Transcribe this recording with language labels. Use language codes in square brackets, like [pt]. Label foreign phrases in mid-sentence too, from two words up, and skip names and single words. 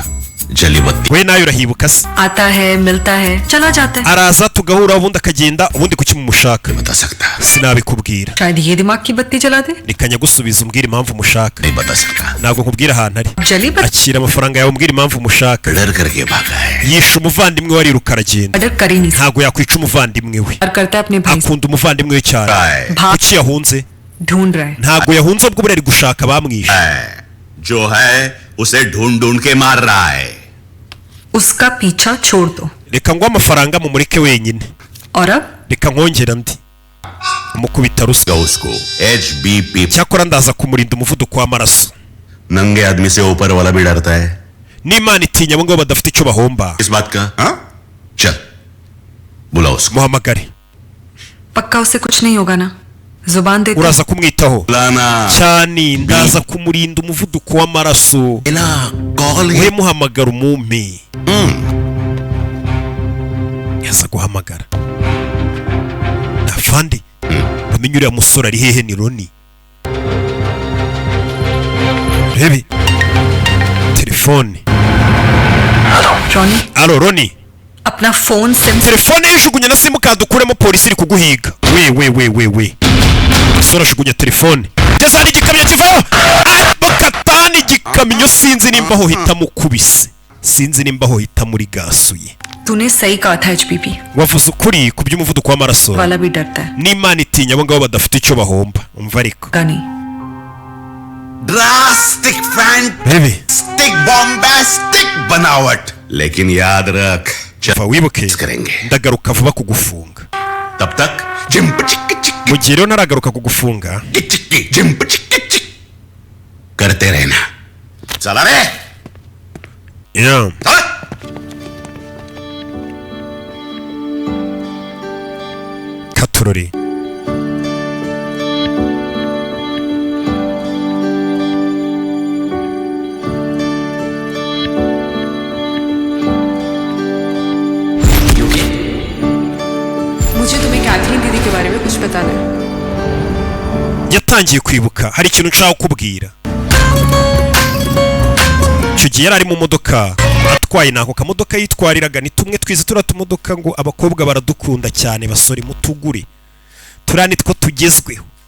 [hi] जली बत्ती [rw] we nayo urahibuka se [hi] आता है मिलता है चला जाता है [rw] araza tugahura ubundi akagenda ubundi kuki mumushaka [hi] बता सकता [rw] sinabikubwira [hi] शायद ये दिमाग की बत्ती जला दे [rw] reka nyagusubiza umbwira impamvu umushaka [hi] नहीं बता सकता [rw] ntabwo nkubwira ahantu ari [hi] जली बत्ती [rw] akira amafaranga yawe umbwira impamvu umushaka [hi] डर करके भागा है [rw] yishe umuvandimwe we ariruka aragenda [hi] अडर कर ही नहीं [rw] ntabwo yakwica umuvandimwe we [hi] सकता करता है अपने भाई से [rw] akunda umuvandimwe we cyane kuki yahunze [hi] ढूंढ रहा है [rw] ntabwo yahunze ubwo buri ari gushaka abamwishe [hi] जो है उसे ढूंढ ढूंढ के मार रहा है उसका पीछा छोड़ दो [rw] reka ngo amafaranga mumureke wenyine [hi] और अब [rw] reka nkongera ndi umukubita ruswa [hi] उसको HBP [rw] cyakora ndaza kumurinda umuvuduko w'amaraso [hi] नंगे आदमी से ऊपर वाला भी डरता है [rw] n'Imana itinya abo ngabo badafite icyo bahomba [hi] इस बात का हाँ चल बुला उसको [rw] muhamagare [hi] पक्का उससे कुछ नहीं होगा ना जुबान दे [rw] uraza kumwitaho [hi] बुलाना [rw] cyane ndaza kumurinda umuvuduko w'amaraso we muhamagara umumpe yaza guhamagara afande bamenye uriya musore ari hehe ni Roni rebe telefone Roni alo Roni [hi] अपना फोन सिम [rw] telefone yishugunye na simukadi ukuremo polisi iri kuguhiga we sora shugunya telefone geza hari igikamyo kivaho bakatani igikamyo sinzi nimba ho hitamukubise sinzi nimba ho hitamurigasuye [hi] तूने सही कहा था HPP [rw] wavuze ukuri ku by'umuvuduko w'amaraso [hi] वाला भी डरता है [rw] n'Imana itinya abo ngabo badafite icyo bahomba umva ariko [hi] गनी [en] drastic fantastic bombastic [hi] बनावट लेकिन याद रख [rw] va wibuke [hi] करेंगे [rw] ndagaruka vuba kugufunga [hi] तब तक जिम्प चिक चिक [rw] mu gihe rero naragaruka kugufunga [hi] जिम्प चिक चिक करते रहना चला रे [rw] yeah katurori [hi] मुझे तुम्हें कैथरीन दीदी के बारे में कुछ बताना है [rw] yatangiye kwibuka hari ikintu nshaka kubwira icyo gihe yari ari mu modoka atwaye nako kamodoka yitwariraga ni tumwe twize turatumodoka ngo abakobwa baradukunda cyane basore mutugure turani two tugezweho